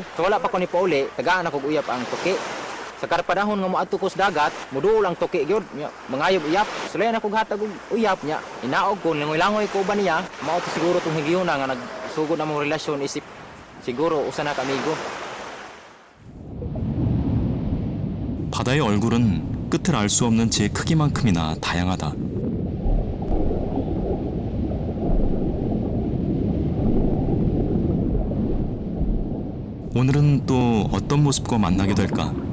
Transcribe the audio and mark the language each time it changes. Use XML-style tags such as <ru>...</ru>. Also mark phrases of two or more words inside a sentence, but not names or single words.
<ceb>So wala pa ko ni pauli, tagaan ako uyap ang tuki. Sa karpanahon nga moadto ko sa dagat, muduol ang tuki gyud. Mangayob uyap. Sulayan ako hatag og uyap niya. Inaog ko langoy-langoy ko ba niya? Mao to siguro tong higiyuna nga nagsugod na mong relasyon isip siguro usa na kamigo.</ceb> <ko>바다의 얼굴은 끝을 알 수 없는 제 크기만큼이나 다양하다. 오늘은 또 어떤 모습과 만나게 될까?</ko>